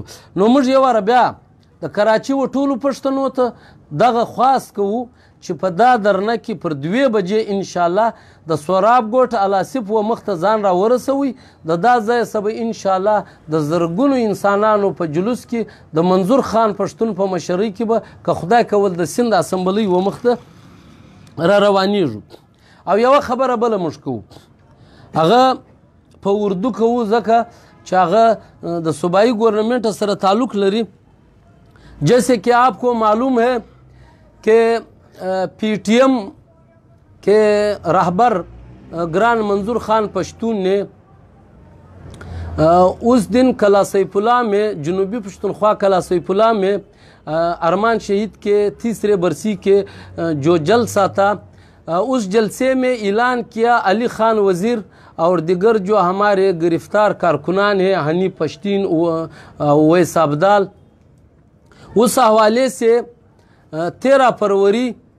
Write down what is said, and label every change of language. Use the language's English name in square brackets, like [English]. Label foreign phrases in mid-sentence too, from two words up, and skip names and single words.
[Pashto] نو موږ یو واره بیا د کراچي و ټولو پښتنو ته دغه خواست کوو چې په دا درنه کې پر 2 بجې انشاءالله د سورابګوټ الاسف و مخ ته ځان را ورسوي د دا ځای څخه به انشاءالله د زرګونو انسانانو په جلوس کې د منظور خان پښتون په مشرۍ کې به که خدای کول د سند اسمبلی و مخ ته را روانیږو. او یوه خبره بله موږ کوو هغه په اردو کوو ځکه چې هغه د صوبایي ګورنمنټ سره تعلق لري. [Urdu] جیسے کہ آپ کو معلوم ہے کہ پی ٹی ایم کے رہبر گران منظور خان پشتون نے اس دن کلا سیف اللہ میں جنوبی پشتونخوا کلا سیف اللہ میں ارمان شہید کے تیسرے برسی کے جو جلسہ تھا اس جلسے میں اعلان کیا علی خان وزیر اور دیگر جو ہمارے گرفتار کارکنان ہیں حنیف پشتین اویس ابدال، اس حوالے سے 13 فروری